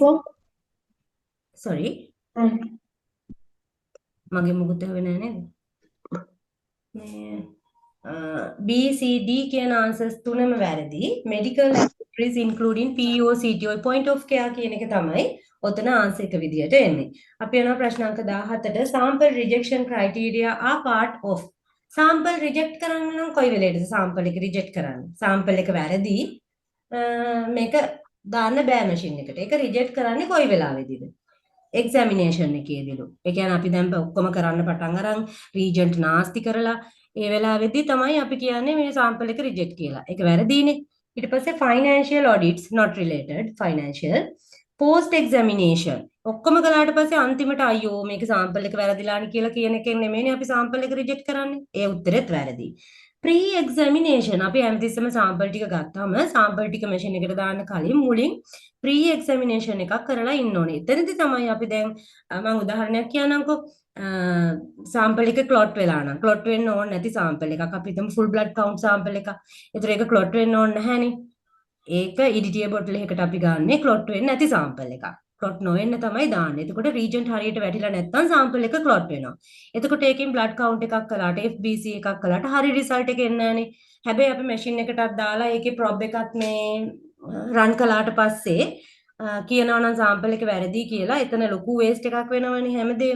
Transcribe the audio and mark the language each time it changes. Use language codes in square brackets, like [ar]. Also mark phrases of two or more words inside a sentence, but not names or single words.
[si] sorry. මගේ මොකද වෙන්නේ නේද? මේ B, C, D කියන answers තුනම වැරදි. [en] Medical laboratories including POCT [si] ඔය [en] point of care [si] කියන එක තමයි ඔතන answer එක විදියට එන්නේ. අපි යනවා ප්‍රශ්නාංක 17ට. [en] Sample rejection criteria are part of. Sample reject [si] කරන්න නම් කොයි වෙලේද sample එක reject කරන්නේ? Sample එක වැරදි. මේක දාන්න බෑ machine එකට. ඒක reject කරන්නේ කොයි වෙලාවෙදිද? examination එකේදීලු. ඒ කියන්නේ අපි දැන් ඔක්කොම කරන්න පටන් අරන් reagent නාස්ති කරලා ඒ වෙලාවෙදී තමයි අපි කියන්නේ මේ sample එක reject කියලා. ඒක වැරදීනේ. ඊට පස්සේ [en] financial audits not related financial post examination [si] ඔක්කොම කළාට පස්සේ අන්තිමට අයියෝ මේක sample එක වැරදිලානේ කියලා කියන එකෙන් නෙමෙයිනේ අපි sample එක reject කරන්නේ. ඒ උත්තරෙත් වැරදි. [en] pre examination [si] අපි හැමතිස්සෙම sample ටික ගත්තාම sample ටික machine එකට දාන්න කලින් මුලින් [en] pre examination [si] එකක් කරලා ඉන්න ඕනේ. එතනදී තමයි අපි දැන් මම උදාහරණයක් කියන්නම්කෝ. sample එක clot වෙලා නම් clot වෙන්න ඕනේ නැති sample එකක් අපි හිතමු [en] full blood count [si] sample එකක්. ඒතර ඒක clot වෙන්න ඕනේ නැහැනේ. ඒක [en] EDTA bottle [si] එකකට අපි ගන්නෙ clot වෙන්නේ නැති sample එකක්. clot නොවෙන්න තමයි දාන්නේ. එතකොට reagent හරියට වැටිලා නැත්නම් sample එක clot වෙනවා. එතකොට ඒකෙන් [en] blood count [si] එකක් කළාට FBC එකක් කළාට හරි result එක එන්නේ නැහනේ. හැබැයි අපි machine එකටත් දාලා ඒකේ probe එකත් මේ run කළාට පස්සේ කියනවා නම් sample එක වැරදි කියලා එතන ලොකු waste එකක් වෙනවනේ හැමදේම.